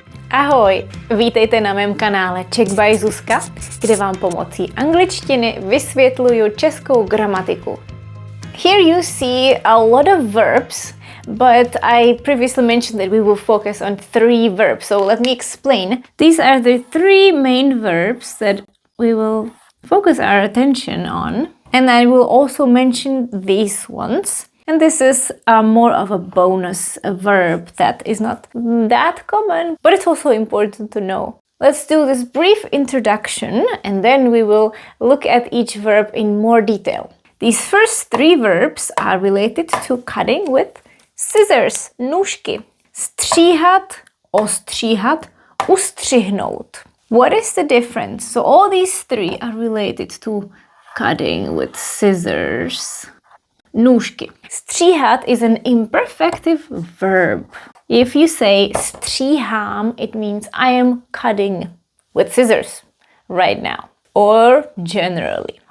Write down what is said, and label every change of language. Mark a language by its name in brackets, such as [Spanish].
[Czech] Ahoj, vítejte na mém kanále Czech by Zuzka, kde vám pomocí angličtiny vysvětluju českou gramatiku. [English] Here you see a lot of verbs, but I previously mentioned that we will focus on three verbs, so let me explain. These are the three main verbs that we will focus our attention on, and I will also mention these ones. And this is more of a bonus verb that is not that common, but it's also important to know. Let's do this brief introduction, and then we will look at each verb in more detail. These first three verbs are related to cutting with scissors, nůžky. [Czech] Stříhat, ostříhat, ustřihnout. [English] What is the difference? So all these three are related to cutting with scissors. Nůžky. Stříhat is an imperfective verb. If you say stříhám, it means I am cutting with scissors right now or generally.